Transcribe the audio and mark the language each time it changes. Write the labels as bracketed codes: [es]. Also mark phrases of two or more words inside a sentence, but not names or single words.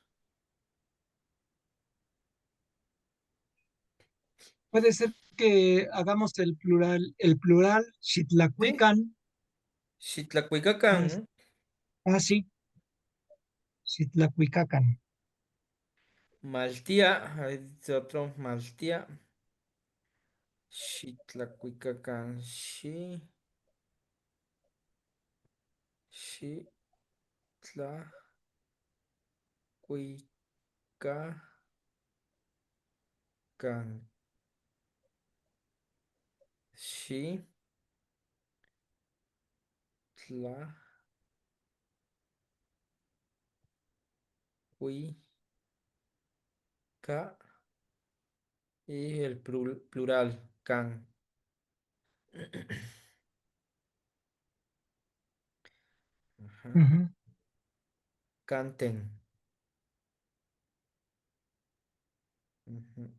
[es] Puede ser que hagamos el plural, Sí. [nah] Xitlacuican. Xitlacuicacan. Sí, Xitlacuicacan. [es] Maltía. Ahí dice otro. Maltía. [nah] Xitlacuicacan. Xitlacuicacan. Xitlacuica. [es] Y el plural. Can. Ajá. Ujú. Canten. Ujú.